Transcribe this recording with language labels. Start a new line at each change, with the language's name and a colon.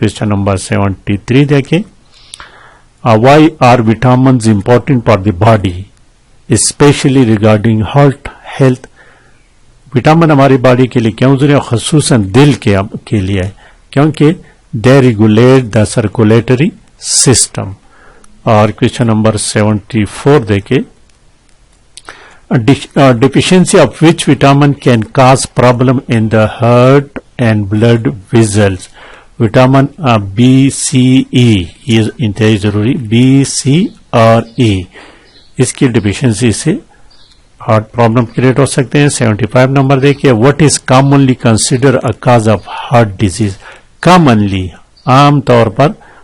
English: question number 73
Hindi: देखें,
English: Why are vitamins important for the body specially regarding heart health?
Hindi: Vitamin हमारी body के लिए क्यों जरूरी है, ख़ुसूसन दिल के लिए? क्योंकि
English: They regulate the circulatory system.
Hindi: और क्वेश्चन नंबर 74 देखें,
English: deficiency of which vitamin can cause problem in the heart and blood vessels?
Hindi: Vitamin B, C, E, ये इंतहाई जरूरी, B, C और E, इसकी डिफिशियंसी से हार्ट प्रॉब्लम क्रिएट हो सकते हैं। 75 नंबर देखिए,
English: What is commonly consider a cause of heart disease? Commonly,
Hindi: आम तौर पर